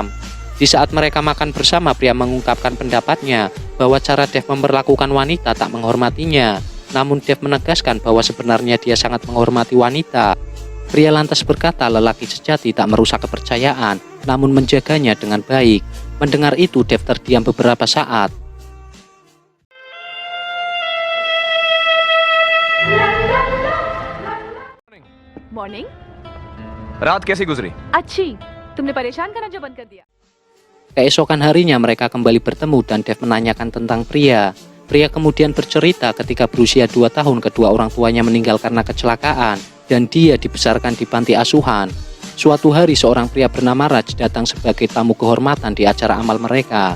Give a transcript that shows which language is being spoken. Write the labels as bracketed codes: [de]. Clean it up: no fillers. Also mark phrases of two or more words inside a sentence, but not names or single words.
[id] Di saat mereka makan bersama, pria mengungkapkan pendapatnya bahwa cara Dev memperlakukan wanita tak menghormatinya. Namun Dev menegaskan bahwa sebenarnya dia sangat menghormati wanita. Pria lantas berkata lelaki sejati tak merusak kepercayaan, namun menjaganya dengan baik. Mendengar itu Dev terdiam beberapa saat. [hi] मॉर्निंग रात कैसी गुजरी? अच्छी तुमने परेशान करना जो बंद कर दिया [id] Keesokan harinya mereka kembali bertemu dan Dev menanyakan tentang pria. Pria kemudian bercerita ketika berusia 2 tahun kedua orang tuanya meninggal karena kecelakaan dan dia dibesarkan di panti asuhan. Suatu hari seorang pria bernama Raj datang sebagai tamu kehormatan di acara amal mereka.